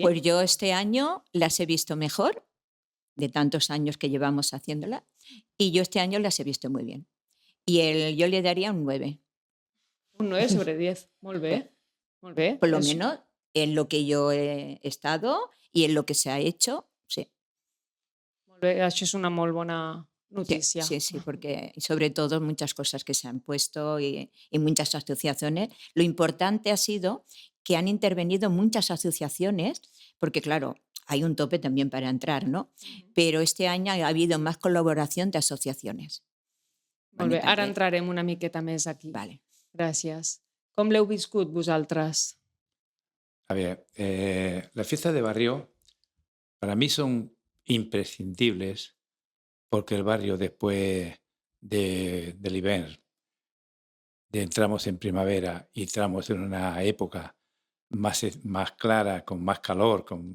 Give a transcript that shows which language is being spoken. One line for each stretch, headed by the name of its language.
Spanish: Pues yo este año las he visto mejor, de tantos años que llevamos haciéndola, y yo este año las he visto muy bien. Y yo le daría un 9. Un 9 sobre 10.
Catalan: Molt bé. Molt bé.
Spanish: Por lo menos en lo que yo he estado y en lo que se ha hecho, sí.
Catalan: Molt bé, això és una molt bona notícia.
Spanish: Sí, porque sobre todo muchas cosas que se han puesto y muchas asociaciones. Lo importante ha sido que han intervenido muchas asociaciones, porque claro, hay un tope también para entrar, ¿no? Pero este año ha habido más colaboración de asociaciones.
Catalan: Molt bé, ara entrarem una miqueta més aquí.
Spanish: Vale.
Catalan: Gràcies. Com l'heu viscut vosaltres?
Spanish: A ver, las fiestas de barrio para mí son imprescindibles porque el barrio después del invierno, entramos en primavera y entramos en una época más clara, con más calor.